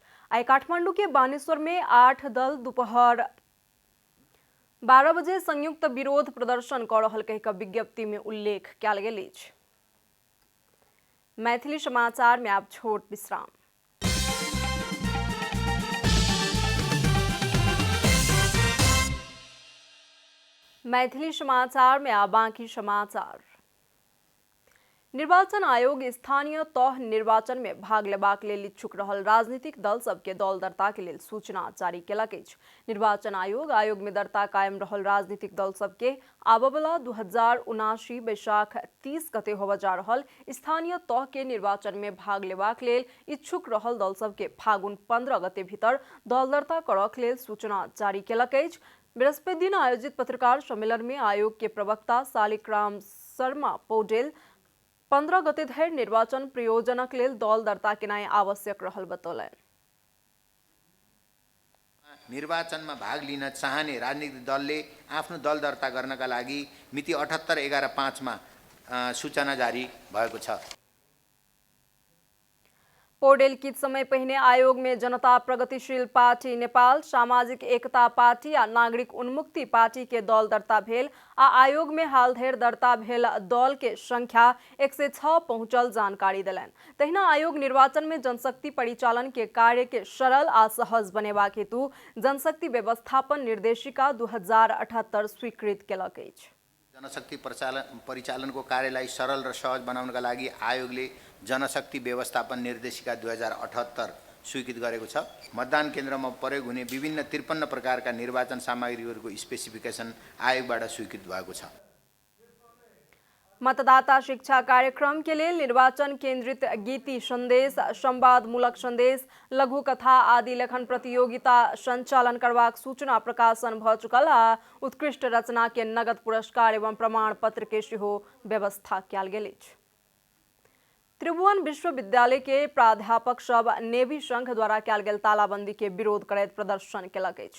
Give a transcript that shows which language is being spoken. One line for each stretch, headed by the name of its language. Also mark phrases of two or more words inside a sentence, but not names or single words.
Maithili: आइ काठमांडू के बानेश्वर में 8 दल दोपहर 12 बजे संयुक्त विरोध प्रदर्शन कऽ रहल कहि कऽ विज्ञप्ति में उल्लेख कयल गेल अछि। मैथिली समाचार में आप छोट विश्राम। मैथिली समाचार में आप बाकी समाचार। निर्वाचन आयोग स्थानीय तह निर्वाचन में भाग लेबाक लेल इच्छुक रहल राजनीतिक दल सबके दल दरता के लेल सूचना जारी केलक अछि। निर्वाचन आयोग में दरता कायम रहल राजनीतिक दल सबके आबवला 2079 बैसाख 30 गते होबय जा रहल स्थानीय तह के निर्वाचन में भाग लेबाक लेल इच्छुक रहल दल सबके फागुन 15 गते भीतर दल दरता करक लेल सूचना जारी केलक अछि। बृहस्पति दिन आयोजित पत्रकार सम्मेलन में आयोग के प्रवक्ता शालिग्राम शर्मा पौडेल 15 गते धरि निर्वाचन प्रयोजनक लेल दल दर्ता केनाइ आवश्यक रहल बतौलनि।
Nepali: निर्वाचनमा भाग लिन चाहने राजनीतिक दलले आफ्नो दल दर्ता गर्नका लागि मिति 78/11/5 मा सूचना जारी भएको छ।
Maithili: पौडेल कित समय पहिने आयोग में जनता प्रगतिशील पार्टी नेपाल, सामाजिक एकता पार्टी आ नागरिक उन्मुक्ति पार्टी के दल दर्ता भेल आ आयोग में हाल धरि दर्ता भेल दल के संख्या 106 पहुंचल जानकारी देलनि। तहिना आयोग निर्वाचन में जनशक्ति परिचालन के कार्य के सरल आ सहज बनेबाक हेतु जनशक्ति व्यवस्थापन निर्देशिका 2078 स्वीकृत केलक अछि।
Nepali: जनशक्ति परिचालनको कार्यलाई सरल र सहज बनाउनका लागि आयोगले जनशक्ति व्यवस्थापन निर्देशिका 2078 स्वीकृत गरेको छ। मतदान केन्द्रमा प्रयोग हुने विभिन्न 53 प्रकारका निर्वाचन सामग्रीहरूको स्पेसिफिकेसन आयोगबाट स्वीकृत भएको छ।
Maithili: मतदाता शिक्षा कार्यक्रम के लिए निर्वाचन केंद्रित गीति संदेश, संवादमूलक संदेश, लघु कथा आदि लेखन प्रतियोगिता संचालन करबाक सूचना प्रकाशन भ चुकल आ उत्कृष्ट रचना के नगद पुरस्कार एवं प्रमाण पत्र के सेहो व्यवस्था कयल गेल अछि। त्रिभुवन विश्वविद्यालय के प्राध्यापक सब नेवी संघ द्वारा कयल गेल तालाबंदी के विरोध करैत प्रदर्शन केलक अछि।